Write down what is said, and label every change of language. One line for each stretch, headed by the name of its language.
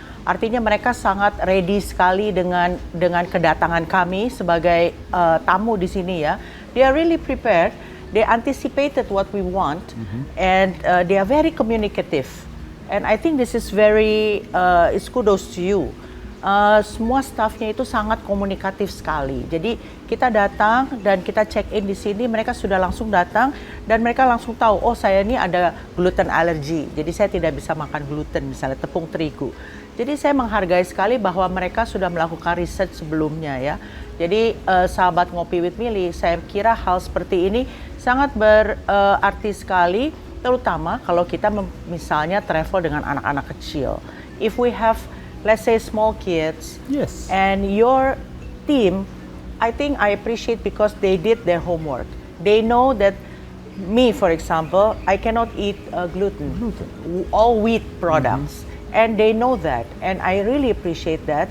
Indonesian: Artinya mereka sangat ready sekali dengan kedatangan kami sebagai tamu di sini ya.
English: They are really prepared. they anticipated what we want, and they are very communicative. And I think this is it's kudos to you.
Indonesian: Semua staffnya itu sangat komunikatif sekali. Jadi kita datang dan kita check in di sini, mereka sudah langsung datang dan mereka langsung tahu, oh saya ini ada gluten allergy, jadi saya tidak bisa makan gluten, misalnya tepung terigu. Jadi saya menghargai sekali bahwa mereka sudah melakukan riset sebelumnya ya. Jadi sahabat Ngopi with Millie, saya kira hal seperti ini sangat berarti sekali, terutama kalau kita misalnya travel dengan anak-anak kecil.
English: If we have, let's say, small kids, Yes. and your team, I think I appreciate because they did their homework. They know that me, for example, I cannot eat gluten, all wheat products. And they know that, and I really appreciate that.